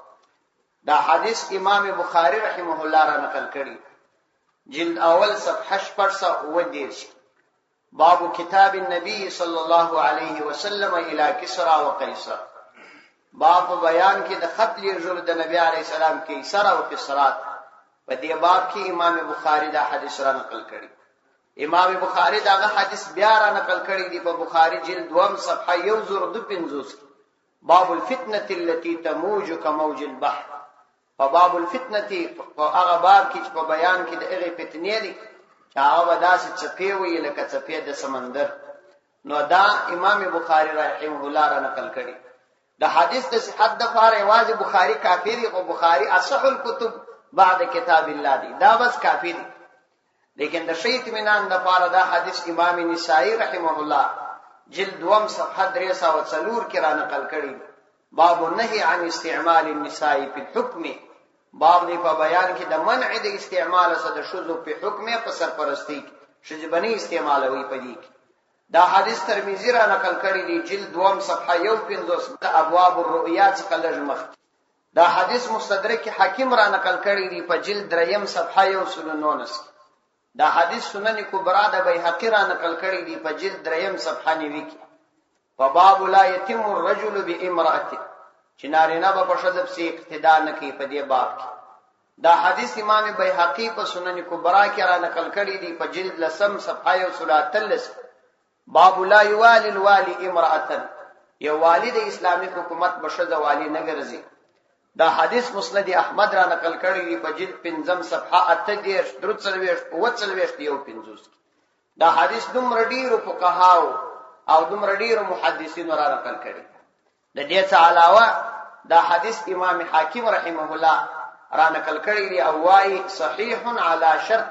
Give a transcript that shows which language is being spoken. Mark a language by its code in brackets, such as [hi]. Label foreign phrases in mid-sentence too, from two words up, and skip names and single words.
[ps] دا حدیث امام بخاری [ar] رحمه الله [ps] را نقل کړي جلد اول صفحه 610 باب [ar] کتاب النبي صلی الله علیه وسلم الى کسرا و قیصر [ps] باب بیان کې د خط لیږلو د نبی علیه السلام کیسر او کسرا په دې باب کې امام بخاری دا حدیث را نقل کړي امام بخاری دا حدیث بیا را نقل کړي دی په بخاری جلد 2 صفحه 152 [ar] باب الفتنه التي تموج كموج البحر [ps] په [ar] باب الفتنه [ps] په هغه باب کې په بیان کې د هغه فتنې دي چې هغه داسې چپی وي لکه چپی د سمندر نو دا امام بخاری [ar] رحمه الله [ps] را نقل کړي د حدیث د صحت د فار یوازې بخاری کافی دی او بخاری [ar] اصح الكتب بعد کتاب الله [ps] دی دا بس کافی دی لیکن د شیط منان د فار دا حدیث امام نسائی [ar] رحمه الله [ps] جلد 2 صفحه 304 کې را نقل کړي [ar] باب النهي عن استعمال النساء في الحكم [ps] باب دی په بیان کې د منع د استعمال سره د شذو په حکم په سرپرستی شجبنی استعمالوي پدې کې دا حدیث ترمذی را نقل کړی دی جلد 2 صفحه 150 د [ar] ابواب الرؤيا [ps] څخه لږ مخ دا حدیث مستدرک حاکم را نقل کړی دی په جلد 3 صفحه 119 دا حدیث سنن کبرا د بیهقی را نقل کړی دی په جلد 3 صفحه 90 کې په [ar] باب لا يتم الرجل بامراته [ps] چې نارینه به په ښځه پسې اقتدا نه کوي په دې باب کې دا حدیث امام بیهقی په سنن کبرا کې را نقل کړی دی په جلد 10 صفحه 143 [ar] باب لا يوالي الوالي امرأة [ps] یو والی د اسلامی حکومت به ښځه والی نه ګرځي دا حدیث مسند احمد را نقل کړی دی په جلد 5 صفحه 38 دا حدیث دومره ډیرو فقهاو او دومره ډیرو محدثینو را نقل کړي د دې څخه علاوه دا حدیث امام حاکم [ar] رحمه الله [ps] را نقل کړی دی او وايي [ar] صحیح علی شرط